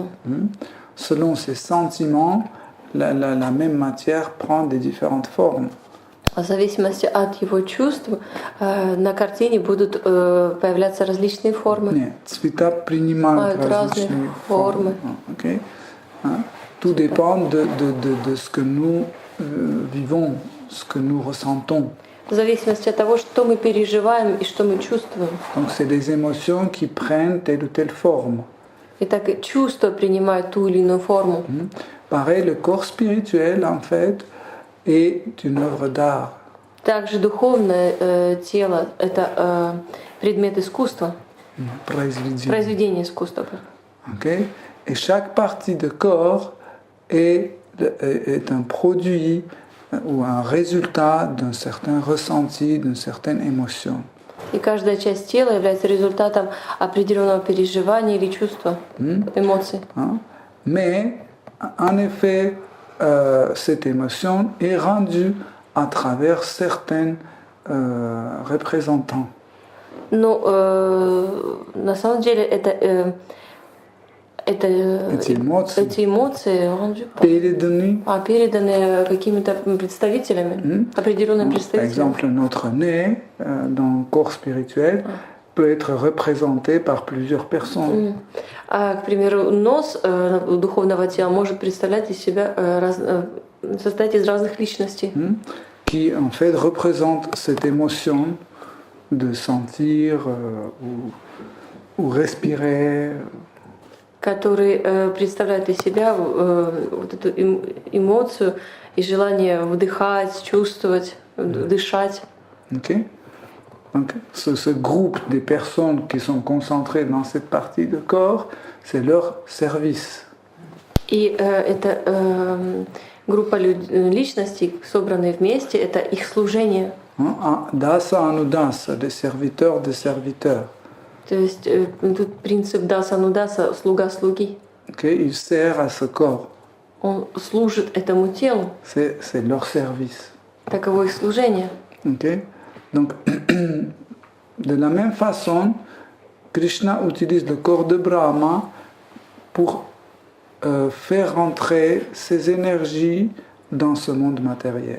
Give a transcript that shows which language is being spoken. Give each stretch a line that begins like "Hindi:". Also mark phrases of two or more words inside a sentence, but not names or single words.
French: Selon ses sentiments, la même matière prend des différentes formes.
Russian: В зависимости от его чувств на картине будут появляться различные формы. Нет, цвета принимают разные формы.
French: Okay? Tout dépend de ce que nous vivons, ce que nous ressentons.
Russian: В зависимости от того, что мы переживаем и что мы чувствуем.
French: Donc c'est des émotions qui prennent telle ou telle forme.
Russian: Итак, чувства принимают ту или иную форму.
French: Pareil, le corps spirituel, en fait, est une œuvre d'art.
Russian: Также духовное тело – это предмет искусства, произведение искусства.
French: Okay? Et chaque partie de corps est un produit ou un résultat d'un certain ressenti, d'une certaine émotion.
Russian: И каждая часть тела является результатом определенного переживания или чувства, эмоций.
French: Mais, en effet, cette émotion est rendue à travers certains représentants.
Russian: Но на самом деле эти эмоции переданы какими-то представителями, определенными представителями.
French: Par exemple, notre nez dans le corps spirituel peut être représenté par plusieurs personnes.
Russian: К примеру, нос духовного тела может представлять из себя состоять из разных личностей.
French: Qui en fait représente cette émotion de sentir ou respirer.
Russian: Который представляет из себя вот эту эмоцию и желание вдыхать, чувствовать, дышать.
French: Okay. Donc, ce groupe des personnes qui sont concentrées dans cette partie du corps, c'est leur service.
Russian: И эта группа личностей, собранные вместе, это их служение.
Sanskrit: दास अनुदास,
French: des serviteurs des serviteurs.
Russian: То есть тут принцип
Sanskrit: दास अनुदास,
Russian: слуга слуги.
French: Okay, il sert à ce corps.
Russian: Он служит этому телу.
French: C'est leur service.
Russian: Таково их служение.
French: Okay? Donc, de la même façon, Krishna utilise le corps de Brahma pour faire rentrer ses énergies dans ce monde matériel.